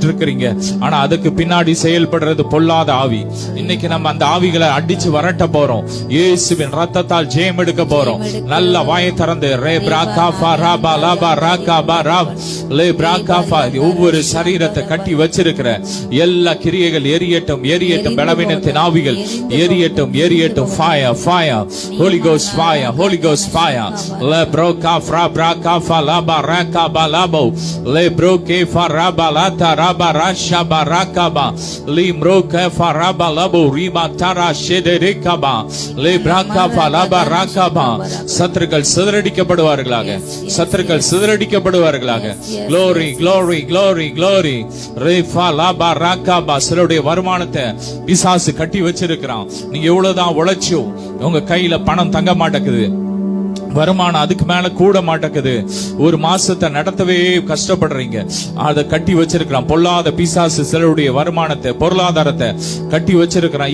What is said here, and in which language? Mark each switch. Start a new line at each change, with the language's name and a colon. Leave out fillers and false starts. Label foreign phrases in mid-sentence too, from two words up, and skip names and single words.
Tamil: இருக்கிறீங்க ஆனா அதுக்கு பின்னாடி செயல்படுறது பொல்லாத ஆவி இன்னைக்கு நம்ம அந்த ஆவிகளை அடிச்சு வரட்ட போறோம் இயேசுவின் ரத்தத்தால் ஜெயம் எடுக்க போறோம் நல்ல வாயை திறந்து ரெப்ராகா ஃபரபா லபா ரகபா ரப் லெப்ராகா ஒவ்வொரு சரீரத்தை கட்டி வச்சிருக்கிற எல்லா கிரியைகள் எரியட்டும் எரியட்டும் பலவீனத்தின் ஆவிகள் எரியட்டும் எரியட்டும்
English: fire fire holy ghost fire holy ghost fire lebroka frabraka falaba rakaba labo lebroke faraba lata raba rasha barakaba limroke faraba labo riba tara shederekaba lebraka falaba rakaba
Tamil: சத்துருக்கள் சிதறடிக்கப்படுவார்களாக சத்துருக்கள் சிதறடிக்கப்படுவார்களாக
English: glory glory glory glory refa laba rakaba
Tamil: சிலருடைய வருமானத்தை பிசாசு கட்டி வச்சிருக்கிறான் நீங்க எவ்வளவுதான் உழைச்சோ உங்க கையில பணம் தங்க மாட்டேங்குது வருமானம் அதுக்கு மேல கூட மாட்டேங்குது. ஒரு மாசத்தை நடத்தவே கஷ்டப்படுறீங்க. அதை கட்டி வச்சிருக்கிறான் பொல்லாத பிசாசு. சிலருடைய வருமானத்தை, பொருளாதாரத்தை கட்டி வச்சிருக்கிறான்.